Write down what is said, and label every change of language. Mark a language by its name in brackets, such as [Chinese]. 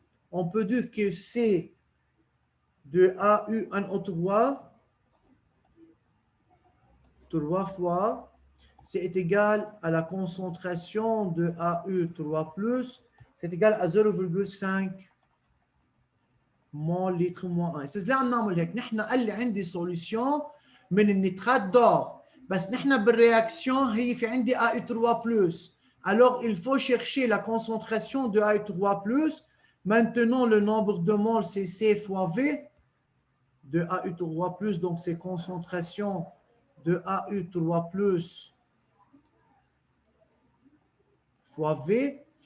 [French] On peut dire que C de AuNO3 3 fois c'est égal à la concentration de AU3+, c'est égal à 0,5 [Arabic] مول لتر [French] moins 1. C'est là [Arabic] عم نعمل هيك. نحن قال لي عندي سوليوشن من النيترات دور، بس نحن بالرياكشن هي في عندي AU3+. [French] Alors il faut chercher la concentration de AU3+. Maintenant le nombre de moles c'est C fois V de AU3+, donc c'est concentration de AU3+ fois V.